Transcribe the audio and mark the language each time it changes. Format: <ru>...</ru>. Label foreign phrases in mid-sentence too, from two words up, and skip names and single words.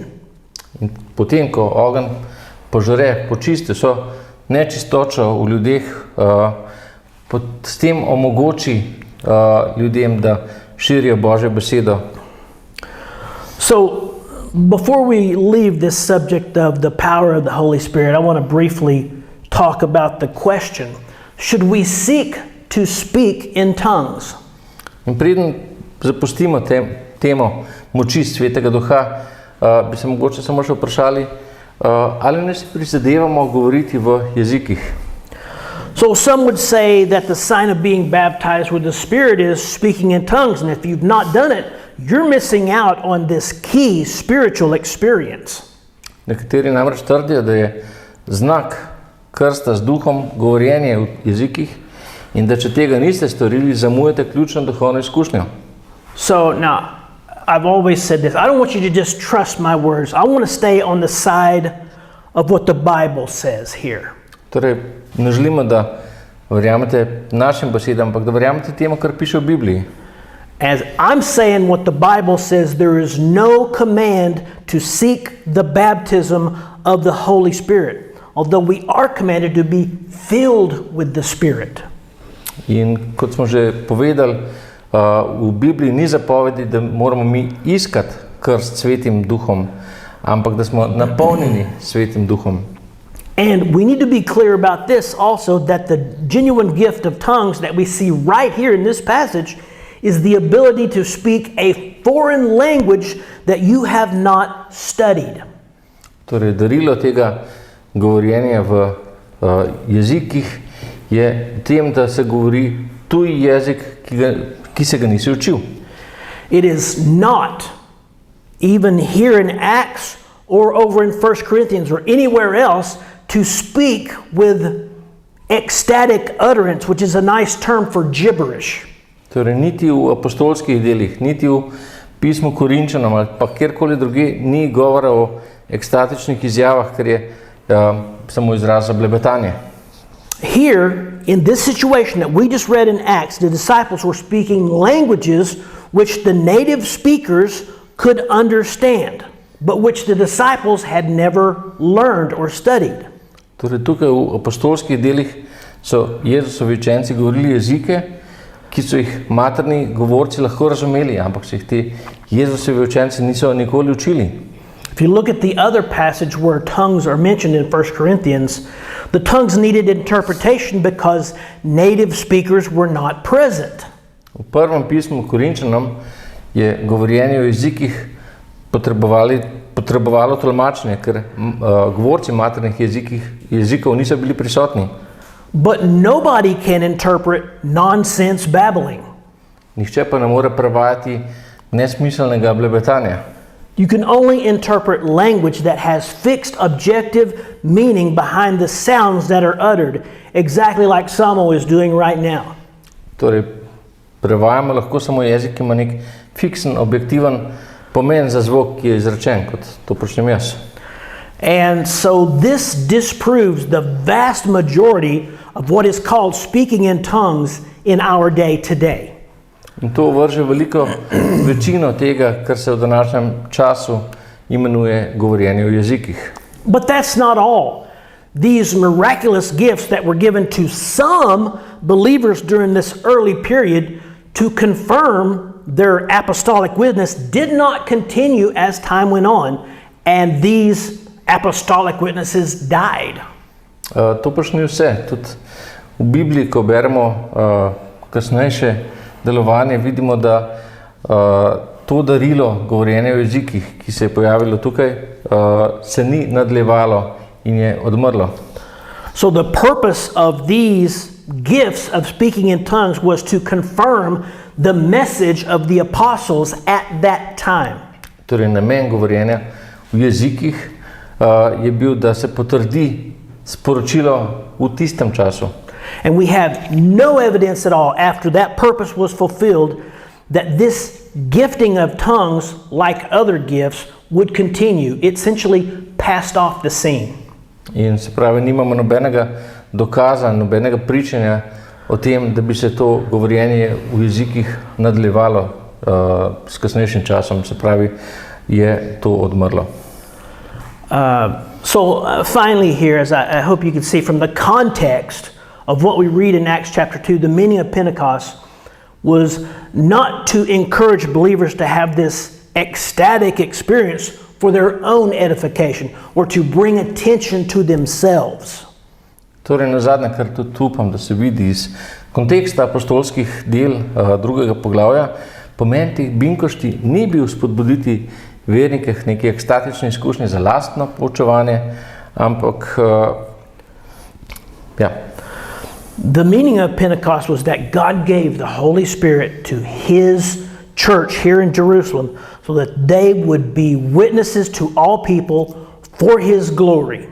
<sl>In potem, ko ogenj požre, počisti so nečistočo v ljudeh, s tem omogoči ljudem, da širijo Božjo besedo.</sl> <en>So, before we leave this subject of the power of the Holy Spirit, I want to briefly talk about the question, should we seek to speak in tongues?</en> <sl>In preden zapustimo temo moči Svetega Duha, bi se mogoče samo še vprašali, ali ne si prizadevamo govoriti v jezikih.</sl> <en>So some would say that the sign of being baptized with the Spirit is speaking in tongues, and if you've not done it, you're missing out on this key spiritual experience.</en> <sl>Nekateri namreč trdijo, da je znak krsta z duhom govorjenje v jezikih in da če tega niste storili, zamujate ključno duhovno izkušnjo.</sl> <en>So now, I've always said this, I don't want you to just trust my words. I want to stay on the side of what the Bible says here.</en> <sl>Torej, ne želimo, da verjamete našim besedam, ampak da verjamete temu, kar piše v Bibliji.</sl> <en>As I'm saying what the Bible says, there is no command to seek the baptism of the Holy Spirit, although we are commanded to be filled with the Spirit.</en> <sl>In kot smo že povedali, v Bibliji ni zapovedi, da moramo mi iskati krst Svetim Duhom, ampak da smo napolnjeni Svetim Duhom.</sl> <en>And we need to be clear about this also, that the genuine gift of tongues that we see right here in this passage is the ability to speak a foreign language that you have not studied.</en> <sl>Torej, darilo tega govorjenja v jezikih je tem, da se govori tuj jezik, ki se ga nisi učil.</sl> <en>It is not, even here in Acts or over in 1 Corinthians or anywhere else, to speak with ecstatic utterance, which is a nice term for gibberish.</en> <sl>Torej, niti v apostolskih delih, niti v pismu Korinčanom ali pa kjerkoli druge ni govora o ekstatičnih izjavah, ker je samo izraz za blebetanje.</sl> <en>Here, in this situation that we just read in Acts, the disciples were speaking languages which the native speakers could understand, but which the disciples had never learned or studied.</en> <sl>Torej, tukaj v apostolskih delih so Jezusovi učenci govorili jezike, ki so jih materni govorci lahko razumeli, ampak se jih ti Jezusovi učenci niso nikoli učili.</sl> <en>If you look at the other passage where tongues are mentioned in 1 Corinthians, the tongues needed interpretation because native speakers were not present.</en> <sl>V prvem pismu Korinčanom je govorjenje o jezikih potrebovalo tolmačenje, ker govorci maternih jezikov niso bili prisotni.</sl> <en>But nobody can interpret nonsense babbling.</en> <sl>Nihče pa ne more prevajati nesmiselnega blebetanja.</sl> <en>You can only interpret language that has fixed objective meaning behind the sounds that are uttered, exactly like Samo is doing right now.</en> <sl>Torej, prevajamo lahko samo jezik, ki ima nek fiksen, objektiven pomen za zvok, ki je izrečen, kot to počnem jaz.</sl> <en>And so this disproves the vast majority of what is called speaking in tongues in our day today.</en> <sl>In to vrže veliko večino tega, kar se v današnjem času imenuje govorjenje v jezikih.</sl> <en>But that's not all. These miraculous gifts that were given to some believers during this early period to confirm their apostolic witness did not continue as time went on, and these apostolic witnesses died.</en> <sl>To pač ni vse. Tudi v Bibliji, ko beremo kasnejše delovanje, vidimo, da to darilo govorjenja v jezikih, ki se je pojavilo tukaj, se ni nadaljevalo in je odmrlo.</sl> <en>So the purpose of these gifts of speaking in tongues was to confirm the message of the apostles at that time.</en> <sl>Torej, namen govorjenja v jezikih je bil, da se potrdi sporočilo v tistem času.</sl> <en>And we have no evidence at all after that purpose was fulfilled that this gifting of tongues, like other gifts, would continue. It essentially passed off the scene.</en> <sl>In se pravi, nimamo nobenega dokaza, nobenega pričanja o tem, da bi se to govorjenje v jezikih nadaljevalo s kasnejšim časom. Se pravi, je to odmrlo.</sl> <en>Finally here, as I hope you can see from the context of what we read in Acts chapter 2, the meaning of Pentecost was not to encourage believers to have this ecstatic experience for their own edification or to bring attention to themselves.</en> <sl>Torej, nazadnje, kar tudi upam, da se vidi iz konteksta apostolskih del drugega poglavja, pomen teh binkošti ni bil spodbuditi vernike k neki ekstatični izkušnji za lastno poučevanje, ampak</sl> <en>The meaning of Pentecost was that God gave the Holy Spirit to His church here in Jerusalem so that they would be witnesses to all people for His glory.</en>